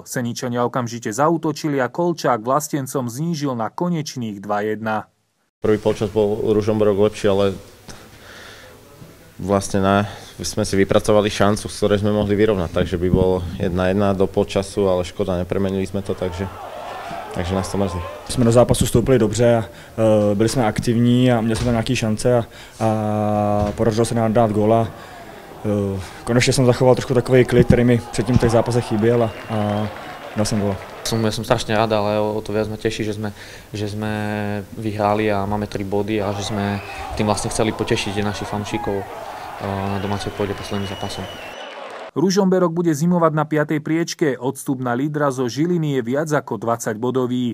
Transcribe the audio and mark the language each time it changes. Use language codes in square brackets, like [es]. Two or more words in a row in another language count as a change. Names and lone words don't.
[sk] Seničania okamžite zaútočili a Kolčák Vlastencom znížil na konečných 2-1. Prvý polčas bol Ružomberok lepší, ale vlastne sme si vypracovali šancu, z ktorej sme mohli vyrovnať, takže by bolo 1-1 do polčasu, ale škoda, nepremenili sme to, takže nás to mrzí. [cs] Jsme do zápasu vstoupili dobře a byli jsme aktivní a měli jsme tam nějaké šance a podařilo se nám dát góla. Konečně jsem zachoval trošku takový klid, který mi předtím v těch zápasech chyběl a dal jsem góla. [sk] Ja som strašne rád, ale o to viac ma teší, že sme vyhrali a máme 3 body a že sme tým vlastne chceli potešiť našich fanúšikov na domácej pôde posledným zápasom. Ružomberok bude zimovať na 5. priečke, odstup na lídra zo Žiliny je viac ako 20 bodový.